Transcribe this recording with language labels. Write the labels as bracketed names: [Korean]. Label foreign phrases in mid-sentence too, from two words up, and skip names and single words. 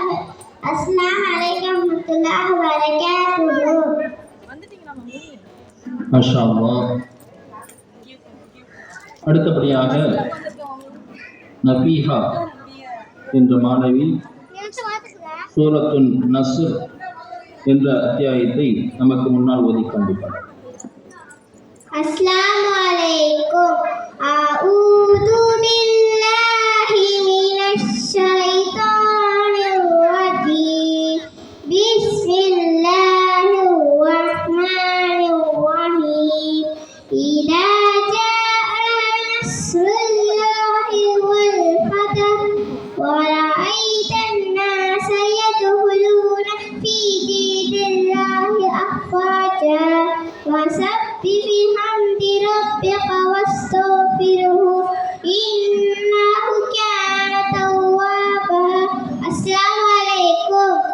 [Arabic] السلام عليكم ورحمة الله وبركاته. ما شاء الله. [Tamil] அடுத்தபடியாக நபீஹா என்ற மாணவி சூரத்துன் நஸ்ர் என்ற அத்தியாயத்தை நமக்கு முன்னால் ஓதி காண்பிப்பார். [Arabic] السلام عليكم. أعوذ بالله من الشيطان الرجيم. بسم الله الرحمن الرحيم. إذا جاء نصر الله والفتح وَرَأَيْتَ النَّاسَ يَدْخُلُونَ فِي دِينِ اللَّهِ أَفْوَاجًا فَسَبِّحْ بِحَمْدِ رَبِّكَ وَاسْتَغْفِرْهُ إِنَّهُ كَانَ تَوَّابًا. السلام عليكم.